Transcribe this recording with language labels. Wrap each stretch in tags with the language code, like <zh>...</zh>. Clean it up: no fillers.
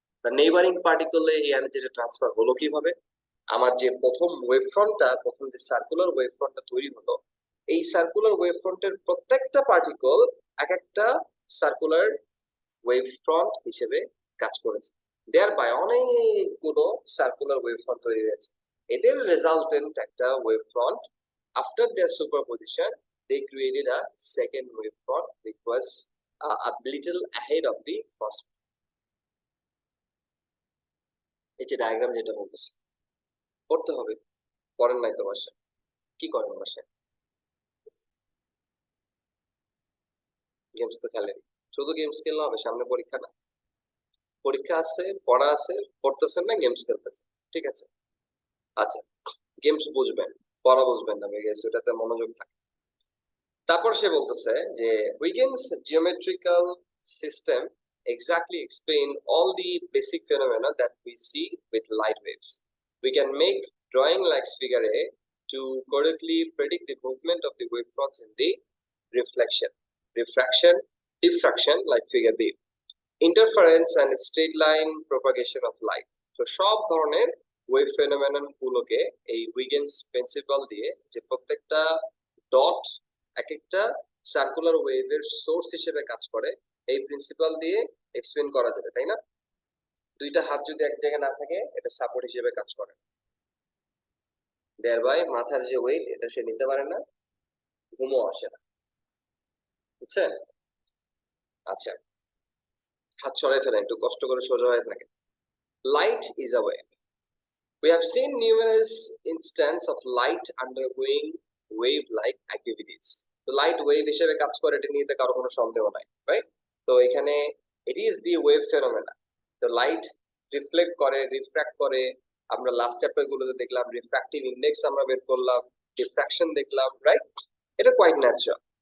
<bn>Neighbouring পার্টিকেলে এই এনার্জিটা transfer হলো কিভাবে? আমার যে প্রথম ওয়েভ ফ্রন্টটা, প্রথম যে সার্কুলার ওয়েভ ফ্রন্টটা তৈরি হলো, এই সার্কুলার ওয়েভ ফ্রন্টের প্রত্যেকটা পার্টিকল এক একটা সার্কুলার ওয়েভ ফ্রন্ট হিসেবে কাজ করেছে। দেয়ার বাই অনেকগুলো সার্কুলার ওয়েভ ফ্রন্ট তৈরি হয়েছে। এদের রেজাল্টেন্ট একটা wave front, after their superposition</bn> <en>they created a second wave front which was a little ahead of the first.</en> <bn>এই যে ডায়াগ্রাম যেটা বলতেছে পড়তে হবে, পড়েন নাই তো বাসায়? কি করেন বাসায়? গেমস তো খেলেন, শুধু গেমস খেললে হবে? সামনে পরীক্ষা না, পরীক্ষা আছে, পড়া আছে, পড়তেছেন না, গেমস খেলতেছেন, ঠিক আছে? আচ্ছা, গেমস বুঝবেন, পড়া বুঝবেন না, বিকজ ওটাতে মনোযোগ থাকে। তারপর সে বলতেছে যে</bn> <en>Huygens geometrical system exactly explain all the basic phenomena that we see with light waves. We can make drawing like figure A to correctly predict the movement of the wavefronts in the reflection, refraction, diffraction like figure B, interference and straight line propagation of light.</en> <bn>তো সব ধরনের wave phenomenon গুলোকে এই Huygens principal দিয়ে, যে প্রত্যেকটা dot এক একটা সার্কুলার ওয়েভের সোর্স হিসেবে কাজ করে, এই প্রিন্সিপাল দিয়ে এক্সপ্লেন করা যাবে, তাই না? দুইটা হাত যদি এক জায়গায় না থাকে, এটা সাপোর্ট হিসেবে কাজ করে, দেয়ার বাই মাথার যে ওয়েট এটা সে নিতে পারে না, ঘুমও আসে না, বুঝছেন? আচ্ছা, হাত ছড়াই ফেলেন, একটু কষ্ট করে সোজা হয়ে থাকে।</bn> <en>Light is a wave. We have seen numerous instances of light undergoing wave-like activities.</en> <bn>তো লাইট ওয়েভ হিসেবে কাজ করে, এটা নিয়ে কারো কোনো সন্দেহ নাই, রাইট? তো এখানে</bn> <en>It is the wave phenomena.</en> <bn>তো লাইট রিফ্লেক্ট করে, রিফ্র্যাক্ট করে, আমরা লাস্ট চ্যাপ্টার গুলোতে দেখলাম রিফ্র্যাক্টিভ ইন্ডেক্স আমরা বের করলাম, ডিফ্র্যাকশন দেখলাম, রাইট? এটা কোয়াইট ন্যাচারাল।</bn>